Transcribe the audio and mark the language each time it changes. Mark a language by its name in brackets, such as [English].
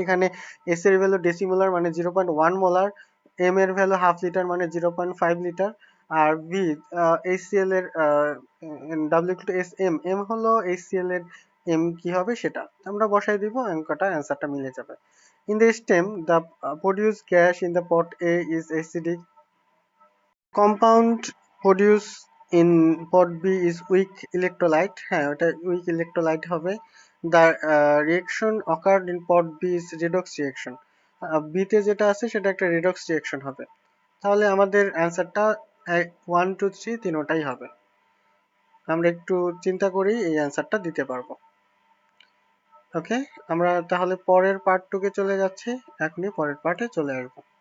[Bangla] এখানে S এর value decimolar মানে 0.1 মোলার, M এর ভ্যালু হাফ লিটার মানে 0.5 লিটার, আর V HCl এর W equal to SM, M হলো HCl এর M কি হবে সেটা আমরা বসাই দিব, অঙ্কটা অ্যান্সারটা মিলে যাবে। [English] In the stem, the produced gas in the pot A is acidic compound produced in pot B is weak electrolyte। [Bangla] হ্যাঁ, ওটা weak electrolyte হবে। [English] The reaction occurred in pot B is redox reaction। [Bangla] B তে যেটা আছে সেটা একটা redox reaction হবে। তাহলে আমাদের অ্যান্সারটা 1 2 3 তিনোটাই হবে। আমরা একটু চিন্তা করি এই অ্যান্সারটা দিতে পারবো। ওকে, আমরা তাহলে পরের পার্টটুকে চলে যাচ্ছি, এখনই পরের পার্টে চলে আসবো।